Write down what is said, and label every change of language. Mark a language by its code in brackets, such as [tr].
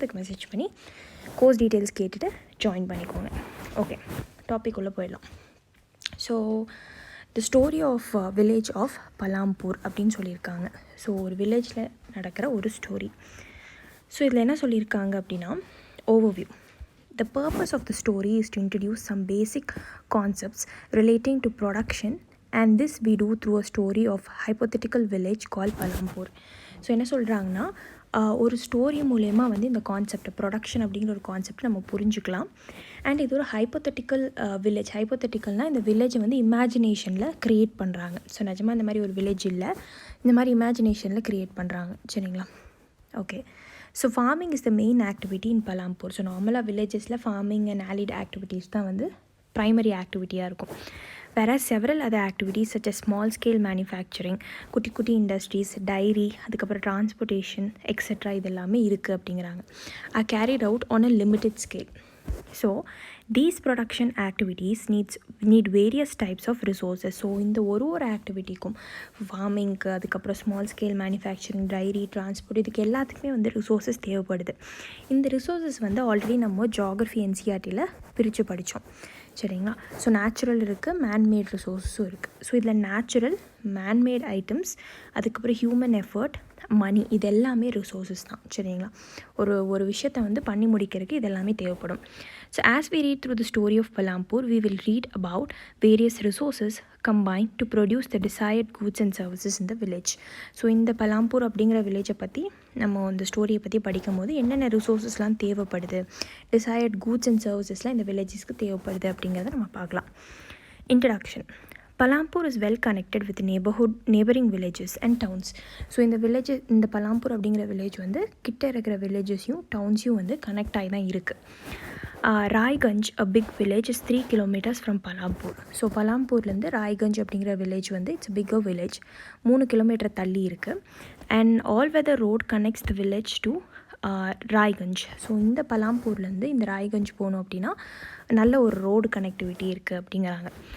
[ta] அதுக்கு மெசேஜ் பண்ணி course details கேட்டுட்டு ஜாயின் பண்ணிக்கோங்க. ஓகே, டாபிக் உள்ளே போயிடலாம். So [en] the story of village of Palampur [ta] அப்படின்னு சொல்லியிருக்காங்க. ஸோ ஒரு வில்லேஜில் நடக்கிற ஒரு ஸ்டோரி. ஸோ இதில் என்ன சொல்லியிருக்காங்க அப்படின்னா, overview. [en] The purpose of the story is to introduce some basic concepts relating to production, and this we do through a story of hypothetical village called Palampur. [ta] So என்ன சொல்கிறாங்கன்னா, ஒரு ஸ்டோரி மூலயமா வந்து இந்த கான்செப்ட் ப்ரொடக்ஷன் அப்படிங்கிற ஒரு concept நம்ம புரிஞ்சுக்கலாம். அண்ட் இது ஒரு ஹைப்போத்தட்டிக்கல் வில்லேஜ். ஹைப்போத்தட்டிக்கல்னால் இந்த வில்லேஜை வந்து இமேஜினேஷனில் க்ரியேட் பண்ணுறாங்க. ஸோ நிஜமாக இந்த மாதிரி ஒரு வில்லேஜ் இல்லை, இந்த மாதிரி இமேஜினேஷனில் க்ரியேட் பண்ணுறாங்க. சரிங்களா? Okay, so [en] Farming is the main activity in Palampur. [ta] So நார்மலாக வில்லேஜஸில் ஃபார்மிங் அண்ட் ஆலிட் ஆக்டிவிட்டீஸ் தான் வந்து ப்ரைமரி ஆக்டிவிட்டியாக இருக்கும். [en] whereas several other activities such as small scale manufacturing, [ta] குட்டி இண்டஸ்ட்ரீஸ், டைரி, அதுக்கப்புறம் டிரான்ஸ்போர்ட்டேஷன் எக்ஸெட்ரா இது எல்லாமே இருக்குது அப்படிங்கிறாங்க. [en] are carried out on a limited scale. So these production activities need various types of resources. [ta] So இந்த ஒரு ஆக்டிவிட்டிக்கும் ஃபார்மிங்க்கு, அதுக்கப்புறம் small scale manufacturing, diary, transport இதுக்கு எல்லாத்துக்குமே வந்து ரிசோர்ஸஸ் தேவைப்படுது. இந்த ரிசோர்ஸஸ் வந்து ஆல்ரெடி நம்ம ஜியாகிரஃபி என்சிஆர்டியில் பிரித்து படித்தோம். சரிங்களா? ஸோ நேச்சுரல் இருக்குது, மேன்மேட் ரிசோர்ஸஸும் இருக்குது. ஸோ இதில் நேச்சுரல், மேன்மேட் ஐட்டம்ஸ், அதுக்கப்புறம் ஹியூமன் எஃபர்ட், மணி, இது எல்லாமே ரிசோர்ஸஸ் தான். சரிங்களா? ஒரு விஷயத்தை வந்து பண்ணி முடிக்கிறதுக்கு இது எல்லாமே தேவைப்படும். [en] So as we read through the story of Palampur we will read about various resources combined to produce the desired goods and services in the village. [ta] So இந்த பலாம்பூர் அப்படிங்கிற வில்லேஜை பற்றி நம்ம இந்த ஸ்டோரியை பற்றி படிக்கும் போது என்னென்ன ரிசோர்ஸஸ்லாம் தேவைப்படுது, டிசையர்ட் கூட்ஸ் அண்ட் சர்வீசஸ்லாம் இந்த வில்லேஜஸ்க்கு தேவைப்படுது அப்படிங்கிறத நம்ம பார்க்கலாம். Introduction. [en] Palampur is well connected with neighboring villages and towns. [ta] So இந்த பலாம்பூர் அப்படிங்கிற வில்லேஜ் வந்து கிட்ட இருக்கிற வில்லேஜஸையும் டவுன்ஸையும் வந்து கனெக்ட் ஆகி தான் இருக்குது. [en] Raiganj a big village is 3 kilometers from Palampur. [ta] So பலாம்பூர்லேருந்து Raiganj அப்படிங்கிற வில்லேஜ் வந்து [en] it's bigger village, [ta] 3 கிலோமீட்டர் தள்ளி இருக்குது. [en] And all weather road connects the village to Raiganj. [ta] So இந்த பலாம்பூர்லேருந்து இந்த ராய்கஞ்ச் போகணும் அப்படின்னா நல்ல ஒரு ரோடு கனெக்டிவிட்டி இருக்குது அப்படிங்கிறாங்க.